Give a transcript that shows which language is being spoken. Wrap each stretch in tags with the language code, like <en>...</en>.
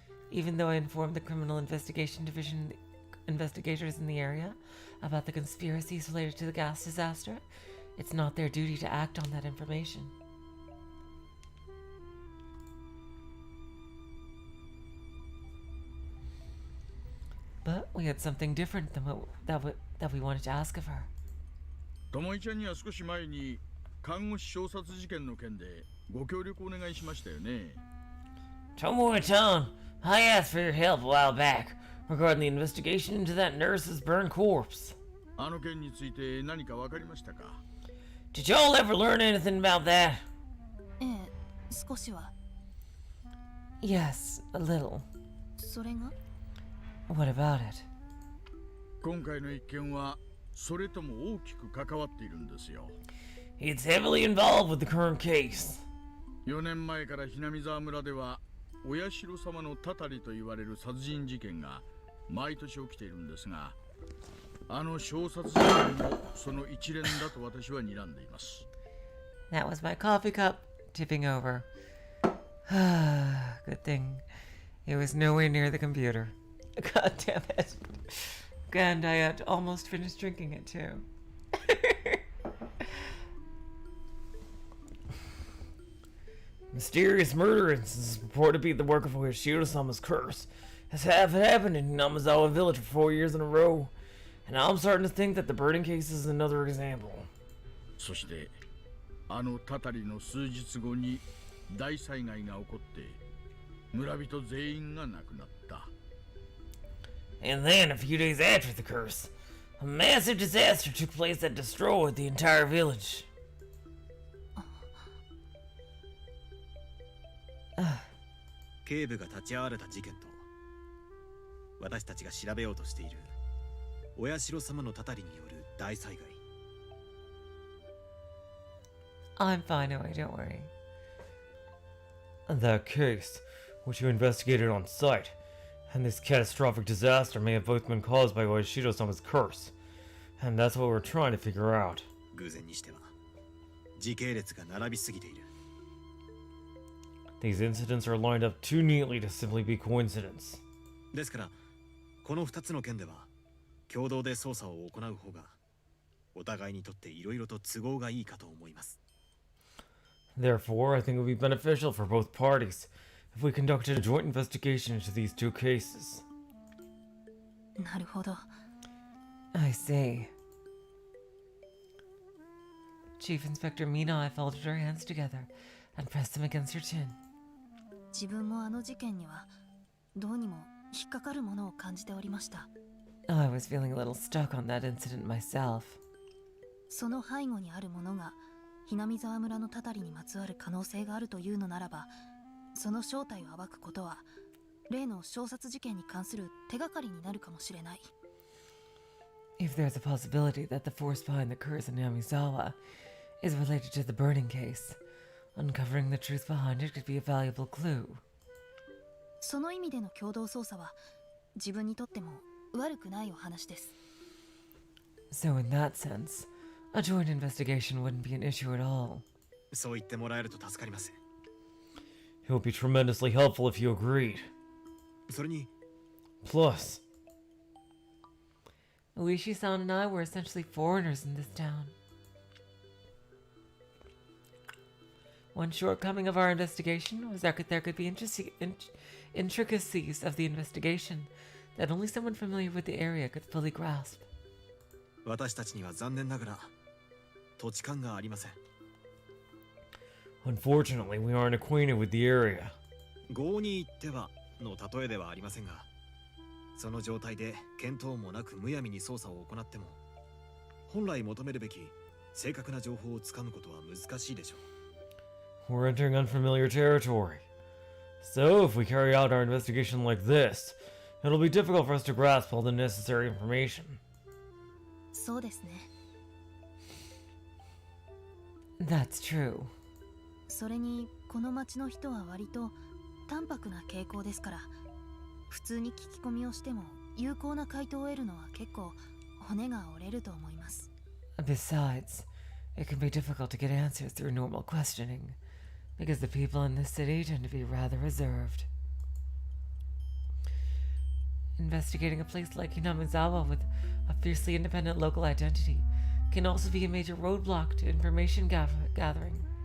<en>Even though I informed the Criminal Investigation Division investigators in the area about the conspiracies related to the gas disaster, it's not their duty to act on that information. But we had something different than that we wanted to ask of her.</en> <ja>ともいちゃんには少し前に看護師衝殺事件の件でご協力お願いしましたよね。</ja> <en>Tomoe-chan, I asked for your help a while back regarding the investigation into that nurse's burned corpse.</en> <ja>あの件について何かわかりましたか？</ja> <en>Did y'all ever learn anything about that?</en> <ja>ええ、少しは。</ja> <en>Yes, a little.</en> <ja>それが</ja> <en>What about it?</en> <ja>今回の一件はそれとも大きく関わっているんですよ。</ja> <en>It's heavily involved with the current case.</en> <ja>4年前からひなみ沢村ではお社様のたたりと言われる殺人事件が毎年起きているんですが、あの小殺事件もその一連だと私は睨んでいます。</ja> <en>That was my coffee cup tipping over. Good thing it was nowhere near the computer. God damn it. And I had almost finished drinking it too. Mysterious murder incidents purported to be the work of Higurashi-sama's curse has happened in Namazawa village for 4 years in a row, and I'm starting to think that the burning case is another example.</en> <ja>そしてあのたたりの数日後に大災害が起こって村人全員が亡くなった。</ja> <en>And then, a few days after the curse, a massive disaster took place that destroyed the entire village.</en> <ja>警部が立ち会われた事件と私たちが調べようとしているお社様のたたりによる大災害。</ja> <en>I'm fine, Oe, don't worry. That case, which you investigated on site, and this catastrophic disaster may have both been caused by Oishiro-sama's curse, and that's what we're trying to figure out.</en> <ja>偶然にしては時系列が並びすぎている。</ja> <en>These incidents are lined up too neatly to simply be coincidence.</en> <ja>ですからこの2つの件では共同で捜査を行う方がお互いにとっていろいろと都合がいいかと思います。</ja> <en>Therefore, I think it would be beneficial for both parties if we conducted a joint investigation into these two cases.</en> <ja>なるほど。</ja> <en>I see. Chief Inspector Mina folded her hands together and pressed them against her chin.</en> <ja>自分もあの事件にはどうにも引っかかるものを感じておりました。</ja> <en>I was feeling a little stuck on that incident myself.</en> <ja>その背後にあるものがひなみ沢村のたたりにまつわる可能性があるというのならば、その正体を暴くことは例の小殺事件に関する手がかりになるかもしれない。</ja> <en>If there's a possibility that the force behind the curse in Yamizawa is related to the burning case, uncovering the truth behind it could be a valuable clue.</en> <ja>その意味での共同捜査は自分にとっても悪くないお話です。</ja> <en>So in that sense, a joint investigation wouldn't be an issue at all.</en> <ja>そう言ってもらえると助かります。</ja> <en>It would be tremendously helpful if you agreed.</en> <ja>それに</ja> <en>Plus, Uishi-san and I were essentially foreigners in this town. One shortcoming of our investigation was that there could be intricacies of the investigation that only someone familiar with the area could fully grasp.</en> <ja>私たちには残念ながら土地勘がありません。</ja> <en>unfortunately, we aren't acquainted with the area.</en> <ja>郷に行ってはの例えではありませんが、その状態で見当もなくむやみに捜査を行っても、本来求めるべき正確な情報をつかむことは難しいでしょう。</ja> <en>We're entering unfamiliar territory. So, if we carry out our investigation like this, it'll be difficult for us to grasp all the necessary information.</en> <ja>そうですね。</ja> <en>That's true.</en> <ja>それにこの町の人は割と淡白な傾向ですから、普通に聞き込みをしても有効な回答を得るのは結構骨が折れると思います。</ja> <en>Besides, it can be difficult to get answers through normal questioning, because the people in this city tend to be rather reserved. Investigating a place like Hinamizawa with a fiercely independent local identity can also be a major roadblock to information gathering.</en>